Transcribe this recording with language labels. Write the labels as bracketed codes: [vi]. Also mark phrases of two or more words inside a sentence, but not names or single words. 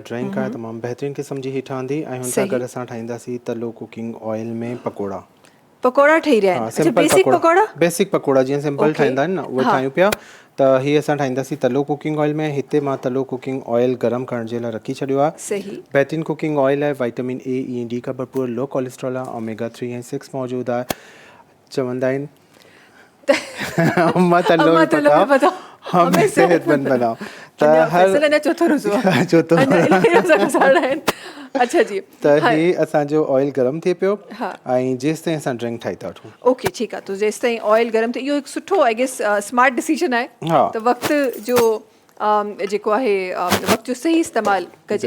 [sd] ड्रिंक आहे तमामु बहितरीनु क़िस्म जी ही ठहंदी. ऐं हुन सां गॾु असां ठाहींदासीं तलो [en] cooking oil [sd] में पकोड़ा. पकोड़ा ठही रहिया आहिनि? अच्छा, बेसिक पकोड़ा? बेसिक पकोड़ा जीअं सिंपल ठाहींदा आहिनि न, उहे ठाहियूं पिया. त हीअ असां ठाहींदासीं तलो [en] cooking oil [sd] में. हिते मां तलो [en] cooking oil [sd] गरम करण जे लाइ रखी छॾियो आहे. सही. बहितरीनु [en] cooking oil [sd] आहे. विटामिन ए, ई, डी का भरपूर, [en] low cholesterol [sd] आहे, ओमेगा 3 ऐं 6 मौजूदु आहे. चवंदा आहिनि [ur] امّاں تلو میں پکاؤ، ہمیں صحت مند بناؤ. [sd] त हर चौथो रोज़ो आहे. चौथो. अच्छा जी. त ही असांजो ऑयल गरम थिए पियो ऐं जेसि ताईं असां ड्रिंक ठाही था वठूं. ओके ठीकु आहे. त जेसि ताईं ऑयल गरम थिए, इहो हिकु सुठो [en] I guess smart decision [sd] आहे. त वक़्तु जो जेको आहे वक़्तु जो सही इस्तेमालु कजे.